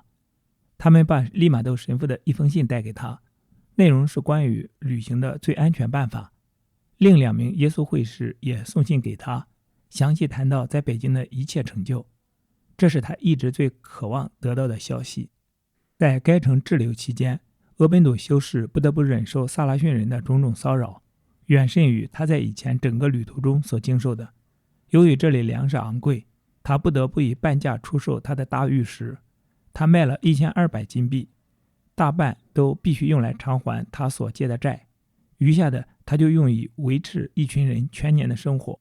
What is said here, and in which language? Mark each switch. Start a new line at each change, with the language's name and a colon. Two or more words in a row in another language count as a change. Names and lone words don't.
Chinese: 他們把利瑪窦神父的一封信带給他，內容是關於旅行的最安全辦法。另2名耶穌會士也送信給他，詳細談到在北京的一切成就。這是他一直最渴望得到的消息。在該城滯留期間，俄本笃修士不得不忍受薩拉遜人的種種騷擾，遠甚於他在以前整個旅途中所經受的。由於這裡糧食昂貴，他不得不以半價出售他的大玉石。他賣了1200金幣，大半都必須用來償還他所借的債，餘下的他就用以維持一群人全年的生活。